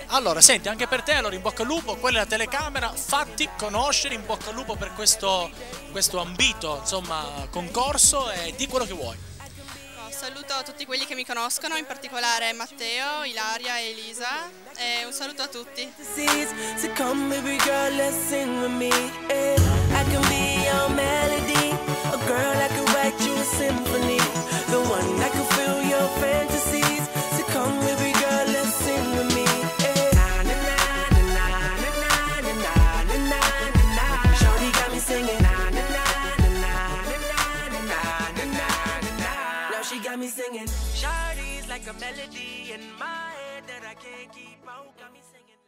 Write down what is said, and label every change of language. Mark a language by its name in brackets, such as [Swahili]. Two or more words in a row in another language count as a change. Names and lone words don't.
[Italian] Allora, senti, anche per te, allora in bocca al lupo, quella è la telecamera, fatti conoscere, in bocca al lupo per questo ambito, insomma, concorso, e di quello che vuoi. Saluto tutti quelli che mi conoscono, in particolare Matteo, Ilaria e Elisa, e un saluto a tutti. [English] So come baby girl, let's sing with me. I can be your melody, a girl I can write you a symphony, the one that can fill your fantasies. So come baby girl, let's sing with me. Na na na na na na na na na na. Shorty got me singing. Na na na na na na na na na. Now she got me singing. Shorty's like a melody in my head that I can't keep out. Got me singing.